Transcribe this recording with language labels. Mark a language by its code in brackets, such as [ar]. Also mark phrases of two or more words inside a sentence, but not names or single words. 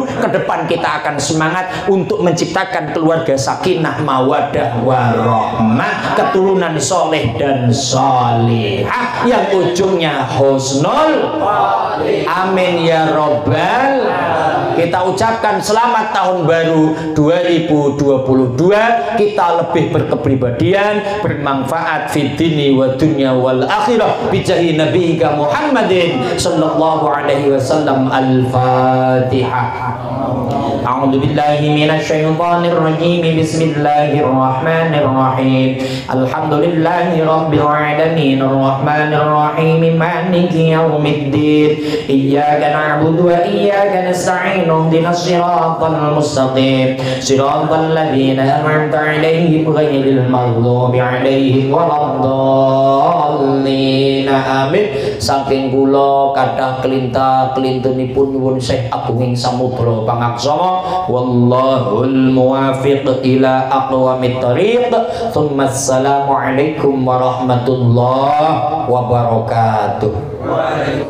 [id] Ke depan kita akan semangat untuk menciptakan keluarga [ar] سكينة مودة ورحمة, [id] keturunan soleh dan solihah yang ujungnya [ar] حسن أمين يا رب. [id] Kita ucapkan selamat tahun baru 2022, kita lebih berkepribadian, bermanfaat [ar] في الدين والدنيا والآخرة بجاه نبيك محمد صلى الله عليه وسلم. [id] Al-Fatihah. [ar] أعوذ بالله من الشيطان الرجيم. بسم الله الرحمن الرحيم. الحمد لله رب العالمين الرحمن الرحيم مالك يوم الدين. إياك نعبد وإياك نستعين. اهدنا الصراط المستقيم. صراط الذين أنعمت عليهم غير المغضوب عليهم ولا الضالين. Amin. [jv] Saking kula kathah kelinta-kelintunipun nyuwun Syekh Agunging Samudra pangaksama. [ar] والله الموفق إلى أقوم الطريق. السلام عليكم ورحمة الله وبركاته.